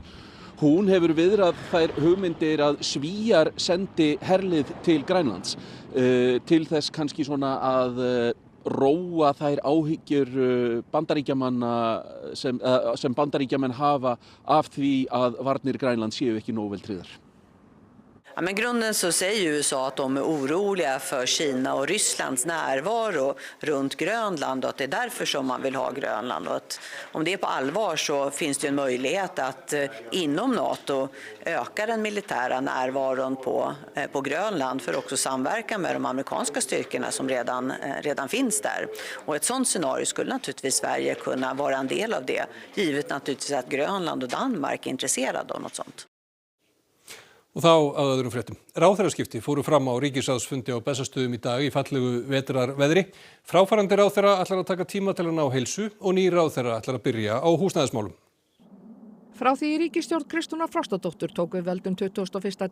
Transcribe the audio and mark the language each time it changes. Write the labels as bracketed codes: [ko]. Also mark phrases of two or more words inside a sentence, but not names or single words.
[is] Hún hefur viðrað þær hugmyndir að Svíar sendi herlið til Grænlands til þess kannski að róa þær áhyggjur Bandaríkjamanna sem Bandaríkjamenn hafa af því að varnir Grænlands séu ekki nógu vel tryggðar. [sv] Ja, men grunden så säger USA att de är oroliga för Kina och Rysslands närvaro runt Grönland och att det är därför som man vill ha Grönland. Och att om det är på allvar så finns det en möjlighet att inom NATO öka den militära närvaron på Grönland för också samverka med de amerikanska styrkorna som redan finns där. Och ett sådant scenario skulle naturligtvis Sverige kunna vara en del av det, givet naturligtvis att Grönland och Danmark är intresserade av något sånt. [is] Og þá að öðrum fréttum. Ráðherraskipti fóru fram á ríkisráðsfundi á Bessastöðum í dag í fallegu vetrarveðri. Fráfarandi ráðherra ætlar að taka tíma til að ná heilsu og ný ráðherra ætlar að byrja á húsnæðismálum. Frá því ríkisstjórn Kristrúnar Frostadóttur tók við völdum 21.